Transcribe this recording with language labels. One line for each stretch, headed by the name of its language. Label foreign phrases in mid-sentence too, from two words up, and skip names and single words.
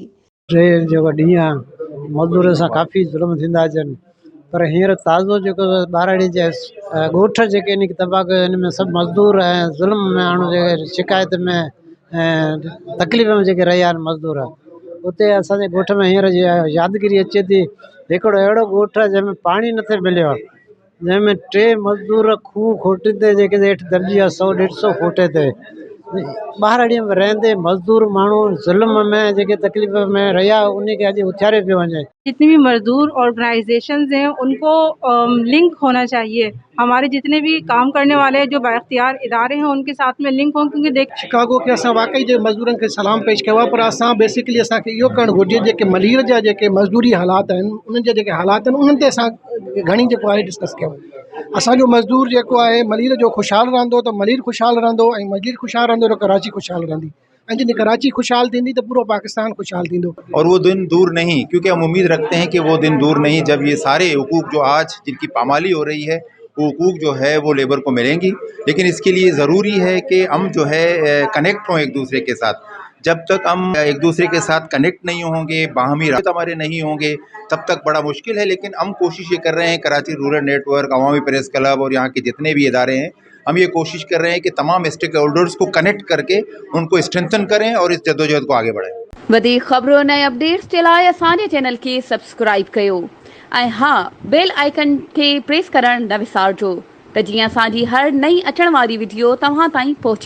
Sindhi: टे जेको ॾींहं आहे मज़दूर सां काफ़ी ज़ुल्म थींदा अचनि, पर हींअर ताज़ो जेको ॿारहड़ी जे ॻोठ जेके इन तबाह कयो, हिन में सभु मज़दूर ऐं ज़ुल्म में माण्हू जेके शिकायत में ऐं तकलीफ़ में जेके रहिया आहिनि मज़दूर, उते असांजे ॻोठ में हींअर यादगिरी अचे थी। हिकिड़ो अहिड़ो ॻोठ आहे जंहिंमें पाणी नथे मिलियो आहे, जंहिंमें टे मज़दूर खूह खोटींदे जेके हेठि दॿिजी विया 100-150 फुट ते। ॿारहड़ीअ में रहंदे मज़दूर माण्हू ज़ुल्म में जेके तकलीफ़ में रहिया, उन खे अॼु उथियारे पियो वञे।
Urdu: جتنی بھی مزدور آرگنائزیشنز ہیں ان کو لنک ہونا چاہیے. ہمارے جتنے بھی کام کرنے والے جو بااختیار ادارے ہیں ان کے ساتھ میں لنک ہوں، کیونکہ
Sindhi: शिकागो के असां वाकई जे मज़दूरनि खे सलाम पेश कयो आहे, पर असां बेसिकली असांखे इहो करणु घुरिजे जेके मलीर जा जेके मज़दूरी हालात आहिनि, उन्हनि जा जेके हालात आहिनि उन्हनि ते असां घणी जेको आहे डिस्कस कयूं। असांजो मज़दूर जेको आहे मलीर जो ख़ुशहाल रहंदो त मलीर ख़ुशहाल रहंदो, ऐं मलीर ख़ुशहाल रहंदो त कराची ख़ुशहाल रहंदी, ऐं जॾहिं कराची खुशहाल थींदी तो पूरा पाकिस्तान खुशहाल थींदो।
Urdu: اور وہ دن دور نہیں، کیونکہ ہم امید رکھتے ہیں کہ وہ دن دور نہیں جب یہ سارے حقوق جو آج جن کی پامالی ہو رہی ہے وہ حقوق جو ہے وہ لیبر کو ملیں گی. لیکن اس کے لیے ضروری ہے کہ ہم جو ہے کنیکٹ ہوں ایک دوسرے کے ساتھ. جب تک ہم ایک دوسرے کے ساتھ کنیکٹ نہیں ہوں گے، باہمی رابطے ہمارے نہیں ہوں گے، تب تک بڑا مشکل ہے. لیکن ہم کوشش یہ کر رہے ہیں، کراچی رورل نیٹ ورک، عوامی پریس کلب اور یہاں کے جتنے بھی ادارے ہیں، ہم یہ کوشش کر رہے ہیں کہ تمام اسٹیک ہولڈرز کو کنیکٹ کر کے ان کو اسٹرینتھن کریں اور اس جدوجہد کو آگے بڑھائیں.
Sindhi: वधीक ख़बरुनि ऐं अपडेट्स जे लाइ असांजे चैनल खे सब्सक्राइब कयो ऐं हा, बेल आइकन खे प्रेस करणु न विसारिजो त जीअं असांजी हर नई अचण वारी वीडियो तव्हां ताईं पहुची